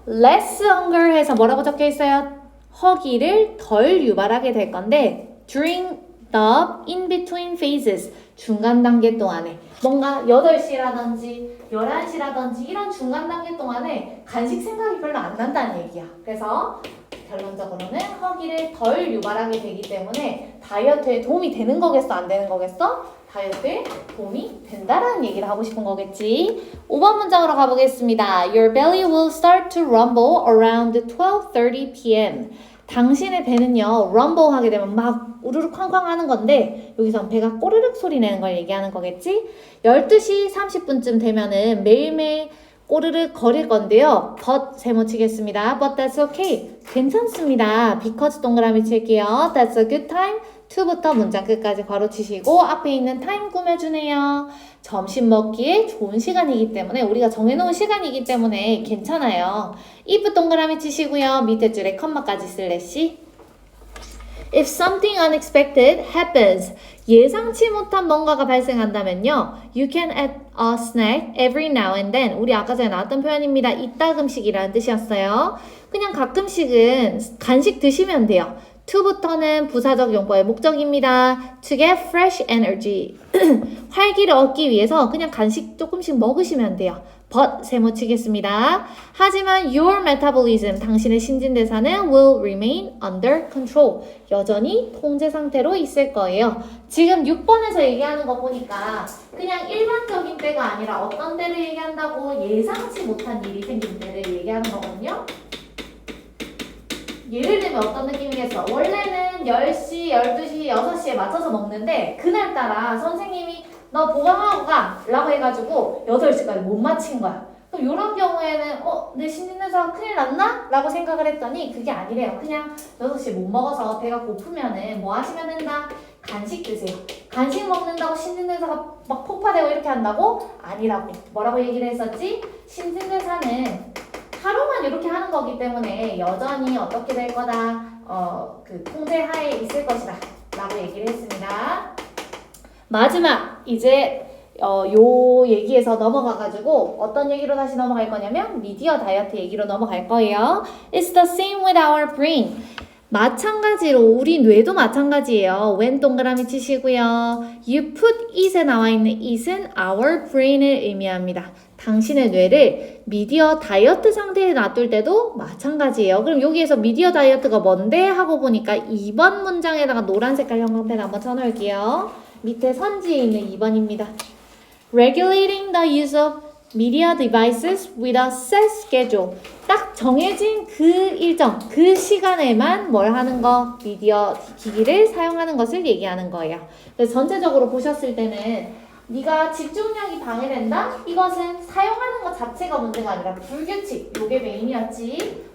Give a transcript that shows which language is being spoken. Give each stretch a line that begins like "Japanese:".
English: less hunger
Korean: 해서 뭐라고 적혀 있어요? 허기를 덜 유발하게 될 건데
English: during the in-between phases
Korean: 중간 단계 동안에 뭔가 8시라든지 11시라든지 이런 중간 단계 동안에 간식 생각이 별로 안 난다는 얘기야. 그래서 결론적으로는 허기를 덜 유발하게 되기 때문에 다이어트에 도움이 되는 거겠어? 안 되는 거겠어? 다이어트에 도움이 된다라는 얘기를 하고 싶은 거겠지. 5번 문장으로 가보겠습니다.
English: Your belly will start to rumble around 12:30 p.m.
Korean: 당신의 배는요, rumble 하게 되면 막 우르르 쾅쾅 하는 건데 여기서 배가 꼬르륵 소리 내는 걸 얘기하는 거겠지? 12시 30분쯤 되면은 매일매일 꼬르륵 거릴 건데요. but 세모 치겠습니다.
English: but that's okay.
Korean: 괜찮습니다. because 동그라미 칠게요.
English: that's a good time.
Korean: to부터 문장 끝까지 괄호 치시고 앞에 있는 time 꾸며주네요. 점심 먹기에 좋은 시간이기 때문에 우리가 정해놓은 시간이기 때문에 괜찮아요. if 동그라미 치시고요. 밑에 줄에 컴마까지 슬래시.
English: If something unexpected happens,
Korean: 예상치 못한 뭔가가 발생한다면요.
English: You can add a snack every now and then.
Korean: 우리 아까 전에 나왔던 표현입니다. 이따금씩이라는 뜻이었어요. 그냥 가끔씩은 간식 드시면 돼요. to부터는 부사적 용법의 목적입니다.
English: To get fresh energy.
Korean: 활기를 얻기 위해서 그냥 간식 조금씩 먹으시면 돼요. but 세모 치겠습니다. 하지만
English: your metabolism,
Korean: 당신의 신진대사는
English: will remain under control.
Korean: 여전히 통제 상태로 있을 거예요. 지금 6번에서 얘기하는 거 보니까 그냥 일반적인 때가 아니라 어떤 때를 얘기한다고 예상치 못한 일이 생긴 때를 얘기하는 거거든요. 예를 들면 어떤 느낌이겠어? 원래는 10시, 12시, 6시에 맞춰서 먹는데 그날따라 선생님이 너 보강하고 가! 라고 해가지고 8시까지 못 마친 거야. 그럼 이런 경우에는 내 신진대사가 큰일 났나? 라고 생각을 했더니 그게 아니래요. 그냥 6시에 못 먹어서 배가 고프면은 뭐 하시면 된다? 간식 드세요. 간식 먹는다고 신진대사가 막 폭파되고 이렇게 한다고? 아니라고. 뭐라고 얘기를 했었지? 신진대사는 하루만 이렇게 하는 거기 때문에 여전히 어떻게 될 거다? 그 통제 하에 있을 것이다. 라고 얘기를 했습니다. 마지막 이제 요 얘기에서 넘어가가지고 어떤 얘기로 다시 넘어갈 거냐면 미디어 다이어트 얘기로 넘어갈 거예요.
English: It's the same with our brain.
Korean: 마찬가지로 우리 뇌도 마찬가지예요. when 동그라미 치시고요.
English: You put it
Korean: 에 나와 있는 it은 our brain을 의미합니다. 당신의 뇌를 미디어 다이어트 상태에 놔둘 때도 마찬가지예요. 그럼 여기에서 미디어 다이어트가 뭔데? 하고 보니까 2번 문장에다가 노란 색깔 형광펜 한번 쳐놓을게요. 밑에 선지에 있는 2번입니다.
English: Regulating the use of media devices with a set schedule.
Korean: 딱 정해진 그 일정, 그 시간에만 뭘 하는 거? 미디어 기기를 사용하는 것을 얘기하는 거예요. 그래서 전체적으로 보셨을 때는 네가 집중력이 방해된다? 이것은 사용하는 것 자체가 문제가 아니라 불규칙, 요게 메인이었지.